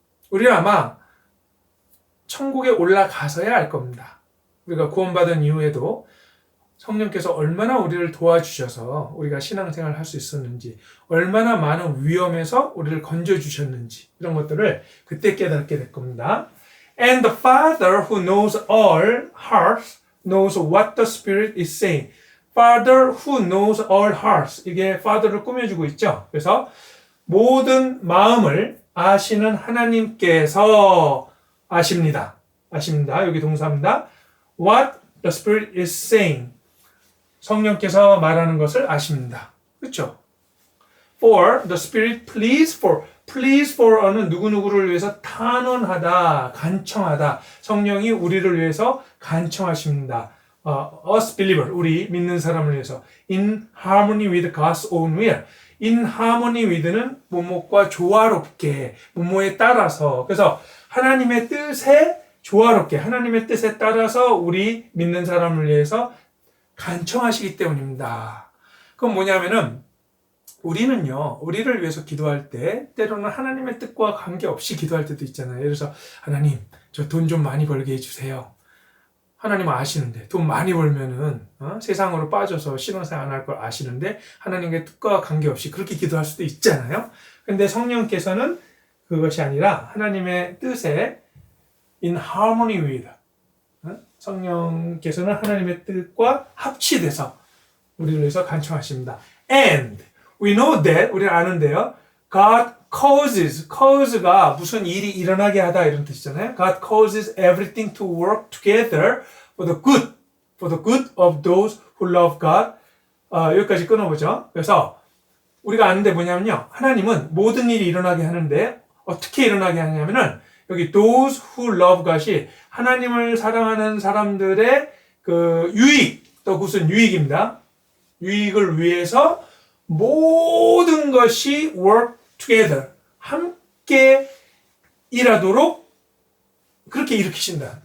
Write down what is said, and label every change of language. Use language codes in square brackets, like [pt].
[ko] 우리는 아마 천국에 올라가서야 알 겁니다. 우리가 구원받은 이후에도 성령께서 얼마나 우리를 도와주셔서 우리가 신앙생활을 할 수 있었는지, 얼마나 많은 위험에서 우리를 건져주셨는지, 이런 것들을 그때 깨닫게 될 겁니다. [en] And the Father who knows all hearts knows what the Spirit is saying. Father who knows all hearts. [ko] 이게 Father를 꾸며주고 있죠. 그래서 모든 마음을 아시는 하나님께서 아십니다. 아십니다. 여기 동사입니다. [en] What the Spirit is saying. [ko] 성령께서 말하는 것을 아십니다. 그렇죠? [en] For the Spirit please for는 [ko] 누구누구를 위해서 탄원하다, 간청하다. 성령이 우리를 위해서 간청하십니다. [en] Us believer, [ko] 우리 믿는 사람을 위해서. [en] In harmony with God's own will. In harmony with [ko] 는 뭐뭐과 조화롭게, 뭐뭐에 따라서. 그래서 하나님의 뜻에 조화롭게, 하나님의 뜻에 따라서 우리 믿는 사람을 위해서 간청하시기 때문입니다. 그건 뭐냐면은 우리는요, 우리를 위해서 기도할 때 때로는 하나님의 뜻과 관계없이 기도할 때도 있잖아요. 그래서 하나님, 저 돈 좀 많이 벌게 해주세요. 하나님은 아시는데 돈 많이 벌면은 세상으로 빠져서 신앙생활 안 할 걸 아시는데 하나님의 뜻과 관계없이 그렇게 기도할 수도 있잖아요. 근데 성령께서는 그것이 아니라 하나님의 뜻에 [en] in harmony with, [ko] 성령께서는 하나님의 뜻과 합치돼서 우리를 위해서 간청하십니다. [en] And we know that, [ko] 우리는 아는데요. God cause가 무슨 일이 일어나게 하다 이런 뜻이잖아요. [en] God causes everything to work together for the good of those who love God. [ko] 여기까지 끊어보죠. 그래서 우리가 아는데 뭐냐면요. 하나님은 모든 일이 일어나게 하는데 어떻게 일어나게 하냐면은 여기 [en] those who love God [ko] 이 하나님을 사랑하는 사람들의 그 유익, 또 무슨 유익입니다. 유익을 위해서 모든 것이 [en] work together, [ko] 함께 일하도록 그렇게 일으키신다.